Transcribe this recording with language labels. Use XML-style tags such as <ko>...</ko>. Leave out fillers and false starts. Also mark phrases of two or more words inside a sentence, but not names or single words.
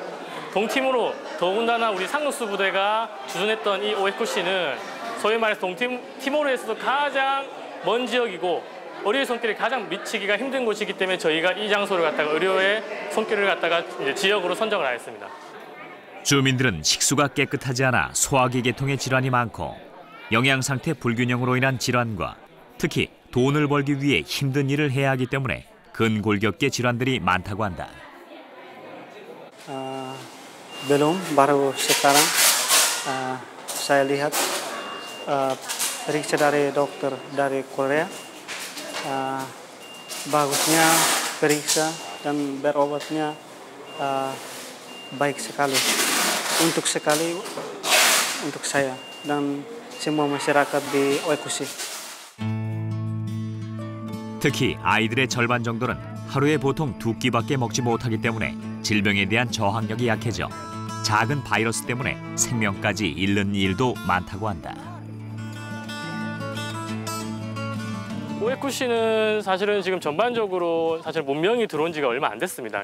<ko>동티모로 더군다나 우리 상록수 부대가 주둔했던 이 오에쿠시는 소위 말해서 동티모르에서도 가장 먼 지역이고 의료의 손길이 가장 미치기가 힘든 곳이기 때문에 저희가 이 장소를 갖다가 의료의 손길을 갖다가 이제 지역으로 선정을 하였습니다. 주민들은 식수가 깨끗하지 않아 소화기 계통의 질환이 많고 영양 상태 불균형으로 인한 질환과 특히 돈을 벌기 위해 힘든 일을 해야 하기 때문에 근골격계 질환들이 많다고 한다.</ko> <id>Belum, baru sekarang saya lihat periksa dari dokter dari Korea. Bagusnya periksa dan berobatnya baik sekali untuk saya dan semua masyarakat di 오에쿠시.</id> <ko>특히 아이들의 절반 정도는 하루에 보통 2끼밖에 먹지 못하기 때문에 질병에 대한 저항력이 약해져 작은 바이러스 때문에 생명까지 잃는 일도 많다고 한다. 오에쿠시는 사실은 지금 전반적으로 사실 문명이 들어온 지가 얼마 안 됐습니다.</ko>